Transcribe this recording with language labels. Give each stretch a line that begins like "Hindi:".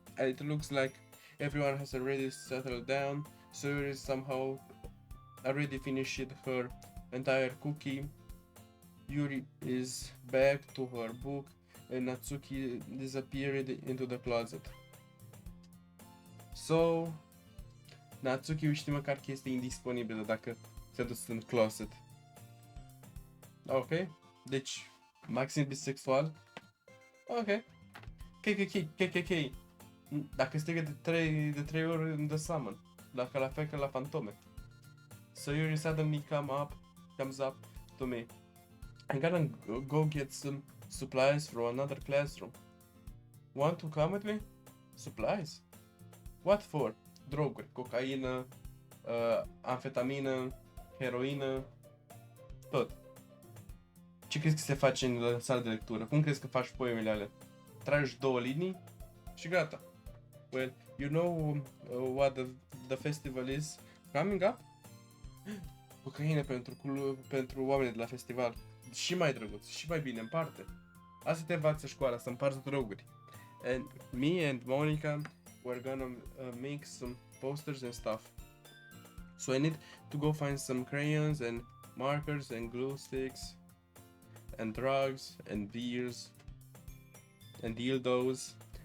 English: It looks like everyone has already settled down. Sayori somehow already finished her entire cookie. Yuri is back to her book, and Natsuki disappeared into the closet.
Romanian: So, Natsuki știe măcar că este indisponibilă dacă se-a dus în closet. Ok, deci maxim bisexual. Ok. KKK. Dacă strigă de trei ori în The Summon, dacă la fel ca la fantome.
English: Sayori suddenly comes up to me. I'm gonna go get some supplies from another classroom. Want to come with me? Supplies? What for?
Romanian: Droguri, cocaină, amfetamină, heroină, tot. Ce crezi că se face în sala de lectură? Cum crezi că faci poemele alea? Tragi 2 linii și gata.
English: Well, you know what the festival is coming up?
Romanian: Cocaină pentru oamenii de la festival. Și mai drăguț, și mai bine, împarte. Asta te învață școala, să împarți droguri.
English: And me and Monica, we're gonna make some posters and stuff. So I need to go find some crayons and markers and glue sticks and drugs and beers and dildos.